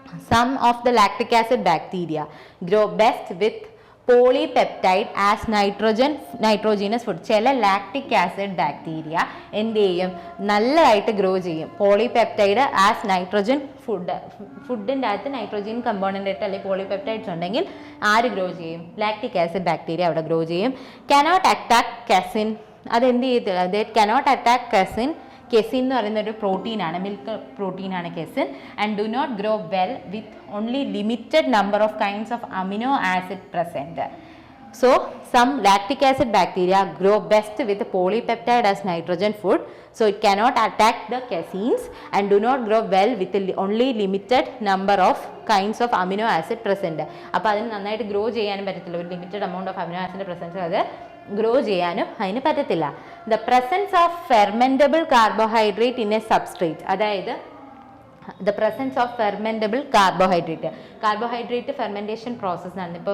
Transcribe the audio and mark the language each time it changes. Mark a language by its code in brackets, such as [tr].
[en] Some of the lactic acid bacteria grow best with polypeptide as nitrogenous food. [ml] ചില lactic acid bacteria എന്ത് ചെയ്യും, നല്ലതായിട്ട് grow ചെയ്യും. [en] polypeptide as nitrogen [ml] ഫുഡിൻ്റെ അകത്ത് നൈട്രോജൻ കമ്പോണൻ്റ് ആയിട്ട് അല്ലെങ്കിൽ പോളിപെപ്റ്റൈഡ്സ് ഉണ്ടെങ്കിൽ ആര് ഗ്രോ ചെയ്യും, ലാക്റ്റിക് ആസിഡ് ബാക്ടീരിയ അവിടെ ഗ്രോ ചെയ്യും. [en] cannot attack casein, [ml] അതെന്ത് ചെയ്ത് [en] Cannot attack casein. [ml] കെസിൻ എന്ന് പറയുന്ന ഒരു പ്രോട്ടീനാണ്, milk പ്രോട്ടീനാണ് casein. [en] And do not grow well with only limited number of kinds of amino acid present. So some lactic acid bacteria grow best with polypeptide as nitrogen food. So it cannot attack the caseins and do not grow well with only limited number of kinds of amino acid present. [ml] അപ്പോൾ അതിന് നന്നായിട്ട് grow ചെയ്യാനും പറ്റത്തില്ല, ഒരു limited amount of amino acid presence അത് grow ചെയ്യാനും അതിന് പറ്റത്തില്ല. [en] the presence of fermentable carbohydrate in a substrate, [ml] അതായത് [en] the presence of fermentable carbohydrate fermentation process [ml] നടന്നു.